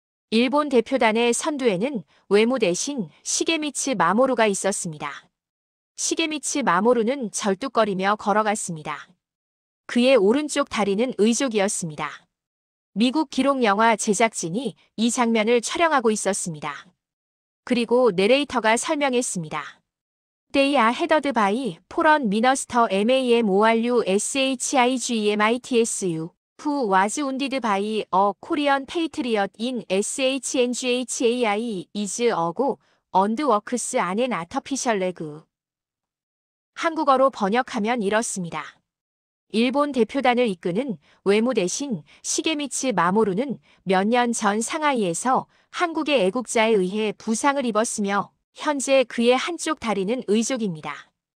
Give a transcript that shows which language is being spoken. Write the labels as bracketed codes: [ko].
[ko] 일본 대표단의 선두에는 외무 대신 시게미츠 마모루가 있었습니다. 시게미츠 마모루는 절뚝거리며 걸어갔습니다. 그의 오른쪽 다리는 의족이었습니다. 미국 기록 영화 제작진이 이 장면을 촬영하고 있었습니다. 그리고 내레이터가 설명했습니다. [en] They are headed by Foreign Minister MAMORU SHIGEMITSU, who was wounded by a Korean patriot in SHNGHAI is ago and works on an artificial leg. [ko] 한국어로 번역하면 이렇습니다. 일본 대표단을 이끄는 외무 대신 시게미츠 마모루는 몇 년 전 상하이에서 한국의 애국자에 의해 부상을 입었으며 현재 그의 한쪽 다리는 의족입니다.